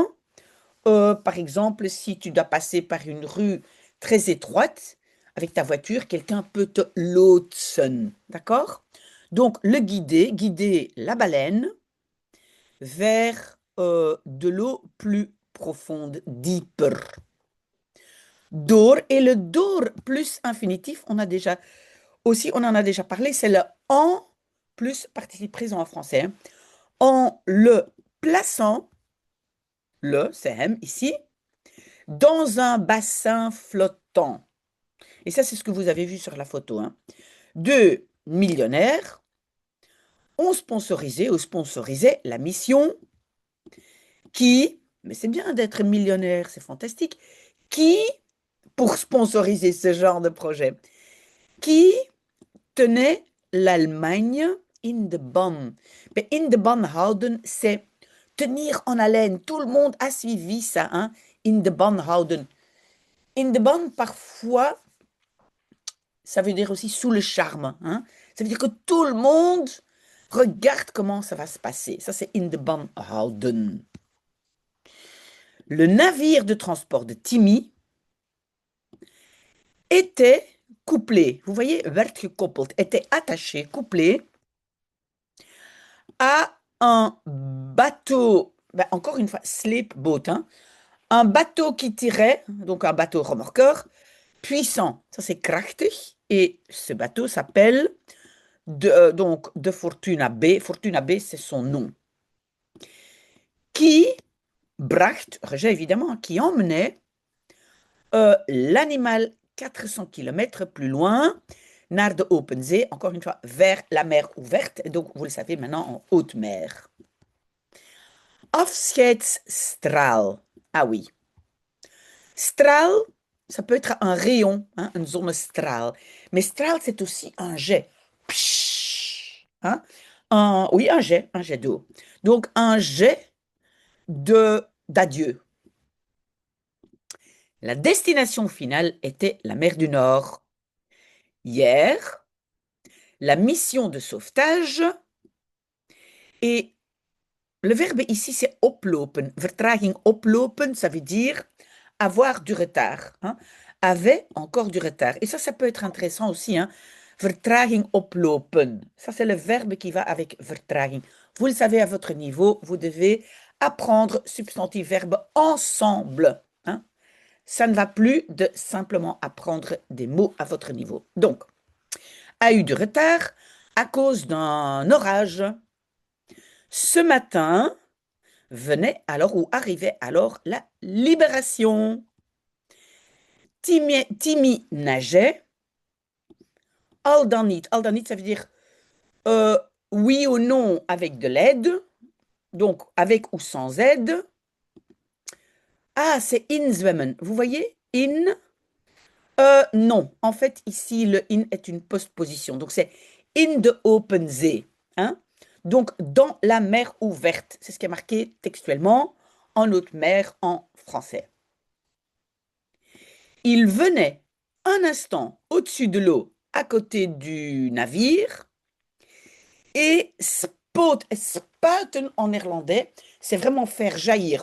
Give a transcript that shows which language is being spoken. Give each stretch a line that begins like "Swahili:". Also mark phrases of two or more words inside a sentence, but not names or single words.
French: Par exemple, si tu dois passer par une rue très étroite avec ta voiture, quelqu'un peut te loodsen. D'accord? Donc, le guider, guider la baleine vers de l'eau plus profonde, deeper. Door, et le door plus infinitif, on en a déjà parlé, c'est le en plus participe présent en français. Hein. En le plaçant, le, c'est M ici, dans un bassin flottant. Et ça, c'est ce que vous avez vu sur la photo. Hein. 2 millionnaires ont sponsorisé ou sponsorisé la mission qui, mais c'est bien d'être millionnaire, c'est fantastique, qui, pour sponsoriser ce genre de projet, qui tenait l'Allemagne
Dutch: in de ban. Mais in de ban houden,
French: c'est tenir en haleine. Tout le monde a suivi ça, hein?
Dutch: In de ban houden. In de ban,
French: parfois, ça veut dire aussi sous le charme. Hein? Ça veut dire que tout le monde regarde comment ça va se passer. Ça, c'est
Dutch: in de ban houden.
French: Le navire de transport de Timmy était couplé. Vous voyez,
Dutch: werd gekoppeld,
French: était attaché, couplé à un bateau, ben, encore une fois, sleepboat, hein, un bateau qui tirait, donc un bateau remorqueur, puissant. Ça, c'est krachtig. Et ce bateau s'appelle donc de Fortuna B. Fortuna B, c'est son nom. Qui bracht, rejet évidemment, qui emmenait l'animal 400 km plus loin,
Dutch: naar de open zee,
French: encore une fois, vers la mer ouverte. Et donc, vous le savez maintenant, en haute mer. Afscheidsstraal. Ah oui. Straal, ça peut être un rayon, hein, une zonnestraal. Mais straal, c'est aussi un jet. Psh, hein? Oui, un jet d'eau. Donc, un jet d'adieu. La destination finale était la mer du Nord. Hier, la mission de sauvetage et le verbe ici, c'est oplopen.
Dutch: Vertraging oplopen,
French: ça veut dire avoir du retard. Hein. Avait encore du retard. Et ça peut être intéressant aussi. Hein.
Dutch: Vertraging oplopen.
French: Ça, c'est le verbe qui va avec vertraging. Vous le savez à votre niveau, vous devez apprendre substantif-verbe ensemble, hein. Ça ne va plus de simplement apprendre des mots à votre niveau. Donc, a eu du retard à cause d'un orage. Ce matin venait alors ou arrivait alors la libération.
Dutch: Timmy nageait. Al dan niet,
French: ça veut dire euh, oui ou non avec de l'aide. Donc, avec ou sans aide. Ah, c'est inzwemmen. Vous voyez? Non. En fait, ici, le in est une postposition. Donc, c'est
Dutch: in de open zee,
French: hein? Donc, dans la mer ouverte. C'est ce qui est marqué textuellement en haute mer en français. Il venait un instant au-dessus de l'eau, à côté du navire, et spuiten en néerlandais, c'est vraiment faire jaillir.